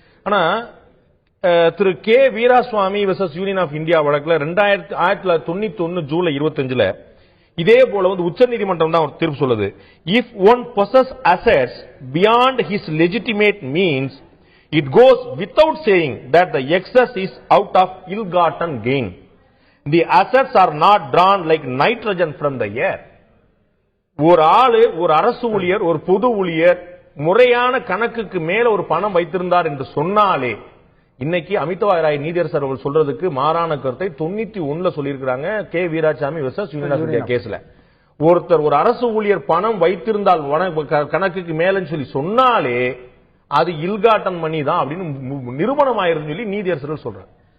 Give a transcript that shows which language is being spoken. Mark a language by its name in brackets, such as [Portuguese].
[Tamil] ஆனா திரு K வீராசுவாமி versus union of India வழக்குல 1991 ஜூலை 25 இதே போல உச்ச நீதிமன்றம் தான் ஒரு தீர்ப்பு சொல்லுது. [English] If one possess assets beyond his legitimate means, it goes without saying that the excess is out of ill-gotten gain. The assets are not drawn like nitrogen from the air. [Tamil] ஒரு ஆளு, ஒரு அரசு ஊழியர், ஒரு பொது ஊழியர் முறையான கணக்குக்கு மேல ஒரு பணம் வைத்திருந்தார் என்று சொன்னாலே, இன்னைக்கு அமிதா ராய் நீதியரசர் அவர்கள் சொல்றதுக்கு மாறான கருத்தை 91 சொல்லியிருக்கிறாங்க K Veerasamy versus union of India கேஸ்ல. ஒருத்தர் ஒரு அரசு ஊழியர் பணம் வைத்திருந்தால் கணக்குக்கு மேலன்னு சொல்லி சொன்னாலே அது இல்காட்டன் மணி தான் அப்படின்னு நிரூபணம் ஆயிருந்து சொல்லி நீதியரசர்கள் சொல்றாங்க.